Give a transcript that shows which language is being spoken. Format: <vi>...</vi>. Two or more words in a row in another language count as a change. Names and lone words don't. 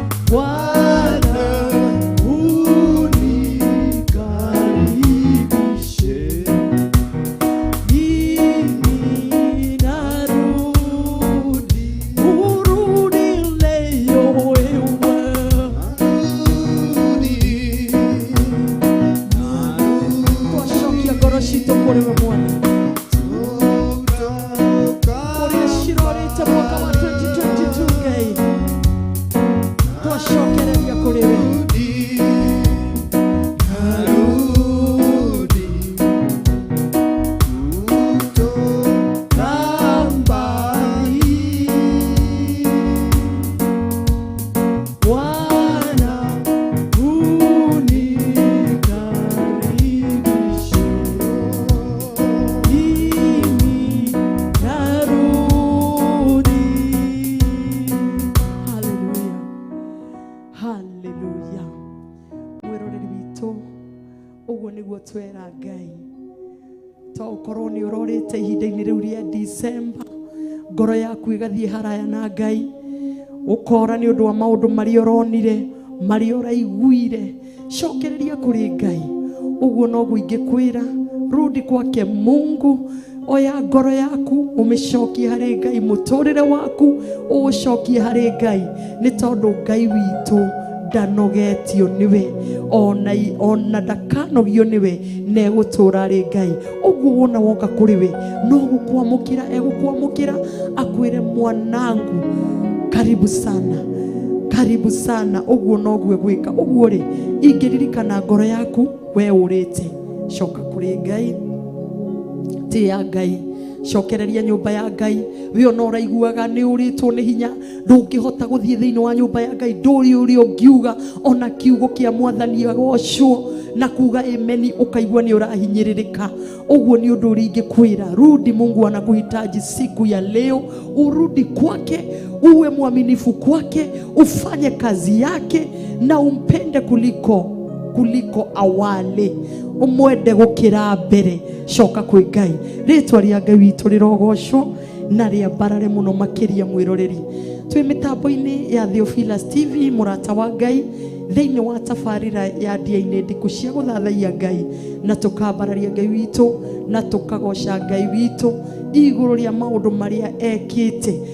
<sw>Bwana. Bwana unikaribishe. Mimi narudi. Urudi leo wewe. Narudi. Narudi.</sw> <ki>Twashokia ngoro citũ kũrĩ we Mwathani. Kũrĩa cirorĩte mwaka wa twenty twenty-two Ngai. Twacokereria kũrĩ we.</ki> <sw>Narudi. Kutoka mbali. Bwana unikaribishe. Mimi narudi. Hallelujah. Hallelujah.</sw> <ki>Mwĩroreri witũ, ũguo nĩguo twera Ngai. To ũkorwo nĩ ũrorĩte ihinda-inĩ rĩu rĩa December, ngoro yaku ĩgathiĩ haraya na Ngai, ũkora nĩ ũndũ wa maũndũ marĩa ũronire, marĩa ũraiguire, cokereria kũrĩ Ngai. Ũguo noguo ingĩkwĩra,</ki> <sw>rudi kwake Mungu,</sw> <ki>oya ngoro yaku, ũmĩcokie harĩ Ngai, mũtũrĩre waku, ũũcokie harĩ Ngai, nĩ tondũ Ngai witũ ndanogetio nĩwe, ona i-, ona ndakanogio nĩwe, na egũtũũra arĩ Ngai. Ũguo wona woka kũrĩ we, no gũkwamũkĩra, egũkwamũkĩra, akwĩre,</ki> <sw>"Mwanangu, karibu sana, karibu sana."</sw> <ki>Ũguo noguo egwĩka. Ũguo rĩ, ingĩririkana ngoro yaku, we ũrĩte, coka kũrĩ Ngai, tĩa Ngai, cokereria nyũmba ya Ngai. We ona ũraiguaga nĩ ũrĩtwo nĩ hinya, ndũngĩhota gũthiĩ thĩinĩ wa nyũmba ya Ngai, ndũrĩ ũrĩa ũngiuga, ona kiugo kĩa Mwathani agocwo, na kuga ameni, ũkaigua nĩ ũrahinyĩrĩrĩka. Ũguo nĩ ũndũ ũrĩa ingĩkwĩra,</ki> <sw>rudi, Mungu anakuhitaji siku ya leo, urudi kwake, uwe mwaminifu kwake, ufanye kazi yake, na umpende kuliko, kuliko awali,</sw> <ki>umwende gũkĩra mbere. Coka kwĩ Ngai, rĩtwa rĩa Ngai witũ rĩrogocwo na rĩambarare mũno makĩria, mwĩroreri. Twĩ mĩtambo-inĩ ya Theophilus T V, mũrata wa Ngai, thĩinĩ wa tabarĩra ya ndĩa-inĩ ndiku cia gũthathaiya Ngai, na tũkambararia Ngai witũ, na tũkagoca Ngai witũ igũrũ rĩa maũndũ marĩa ekĩte.</ki>